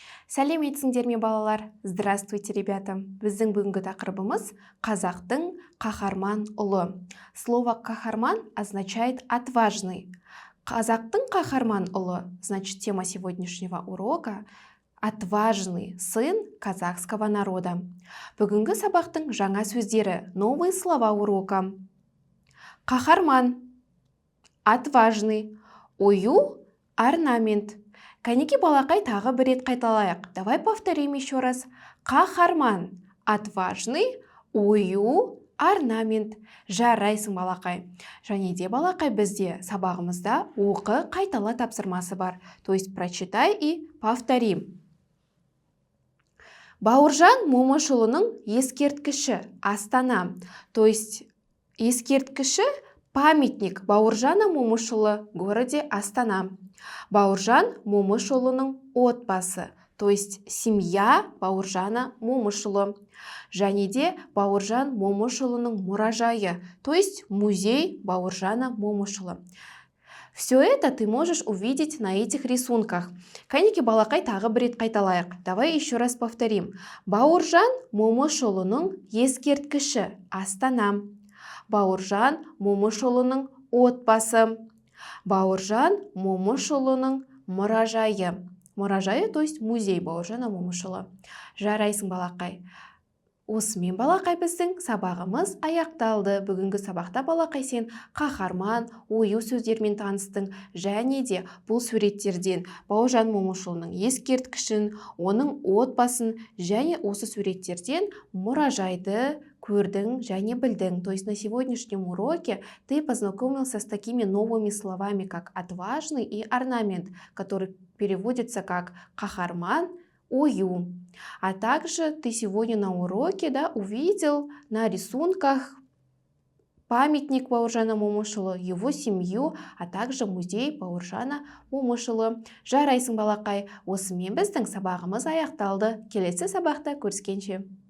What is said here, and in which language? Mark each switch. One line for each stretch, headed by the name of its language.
Kazakh: Сәлеметсіңдер ме, балалар?
Russian: Здравствуйте, ребята!
Kazakh: Біздің бүгінгі тақырыбымыз қазақтың қаһарман ұлы.
Russian: Слово «кахарман» означает «отважный».
Kazakh: Қазақтың қаһарман ұлы,
Russian: значит, тема сегодняшнего урока – «Отважный сын казахского народа».
Kazakh: Бүгінгі сабақтың жаңа сөздері,
Russian: новые слова урока.
Kazakh: Қаһарман, отважный, ою, орнамент. Кәнеки балақай тағы бір рет қайталайық.
Russian: Давай повторим еще раз.
Kazakh: Қаһарман, отважный, ою, орнамент. Жарайсың, балақай. Және де, балақай, бізде сабағымызда оқы қайтала тапсырмасы бар.
Russian: То есть прочитай и повтори.
Kazakh: Бауыржан Момышұлының ескерткіші Астана.
Russian: То есть ескерткіші памятник Бауыржана Момышұлы в городе Астана.
Kazakh: Бауыржан Момышұлының отбасы,
Russian: то есть семья Бауыржана Момышұлы.
Kazakh: Және де Бауыржан Момышұлының мұражайы,
Russian: то есть музей Бауыржана Момышұлы. Все это ты можешь увидеть на этих рисунках.
Kazakh: Кәнеки балақай тағы бір рет қайталайық.
Russian: Давай еще раз повторим.
Kazakh: Бауыржан Момышұлының ескерткіші Астана. Бауыржан Момышұлының отбасы. Бауыржан Момышұлының мұражайы. Мұражайы,
Russian: то есть музей Бауыржана Момышұлы.
Kazakh: Жарайсың, балақай. Осымен, балақай, біздің сабағымыз аяқталды. Бүгінгі сабақта, балақай, сен қаһарман, ою сөздермен таныстың. Және де бұл суреттерден Бауыржан Момышұлының ескерткішін, оның отбасын және осы суреттерден мұражайды көрдің және білдің.
Russian: То есть на сегодняшнем уроке ты познакомился с такими новыми словами, как отважный и орнамент, который переводится как
Kazakh: қаһарман, ою.
Russian: А также ты сегодня на уроке увидел на рисунках памятник Бауыржана Момышұлы, его семью, а также музей Бауыржана Момышұлы.
Kazakh: Жарайсың, балақай. Осымен біздің сабағымыз аяқталды. Келесі сабақта көріскенше.